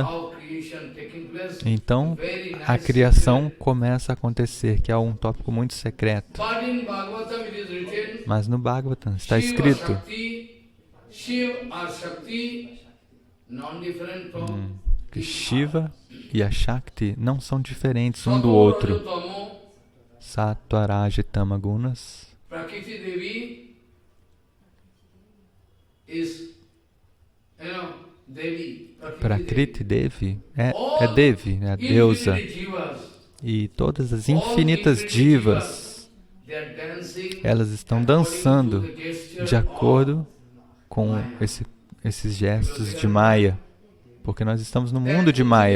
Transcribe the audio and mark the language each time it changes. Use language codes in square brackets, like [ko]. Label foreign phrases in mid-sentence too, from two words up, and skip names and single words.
[pt] Então, a criação começa a acontecer, que é um tópico muito secreto. Mas no Bhagavatam está escrito que Shiva e a Shakti não são diferentes um do outro. Sattva, Raja e [sa] Tama gunas [en] Prakriti Devi is, Devi. [pt] Prakriti Devi é Devi, é a deusa. E todas as infinitas divas, elas estão dançando de acordo com esses gestos de Maya, porque nós estamos no mundo de Maya.